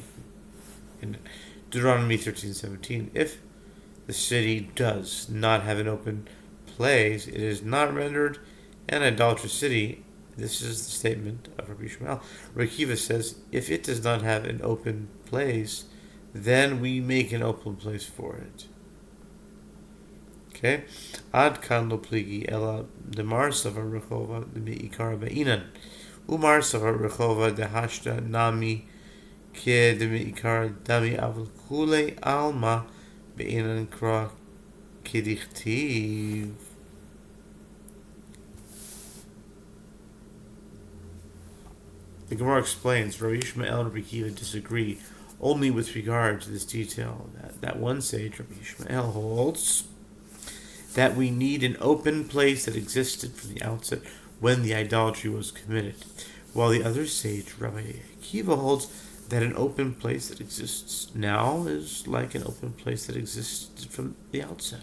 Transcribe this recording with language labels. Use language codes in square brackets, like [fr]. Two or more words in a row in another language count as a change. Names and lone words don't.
[en] In Deuteronomy 13:17, if the city does not have an open place, it is not rendered an idolatrous city. This is the statement of Rabbi Shmuel. Rabbi Kiva says, if it does not have an open place, then we make an open place for it. Okay? [arc] עד כאן לא פליגי אלא דמר סבר רחבה מעיקרא בעינן. ומר סבר רחבה דהשתא נמי כדמעיקרא דמי אבל כולי עלמא בעינן קרא כדכתיב. [en] The Gemara explains, Rabbi Yishmael and Rabbi Kiva disagree only with regard to this detail. That one sage, Rabbi Yishmael, holds that we need an open place that existed from the outset when the idolatry was committed, while the other sage, Rabbi Kiva, holds that an open place that exists now is like an open place that existed from the outset.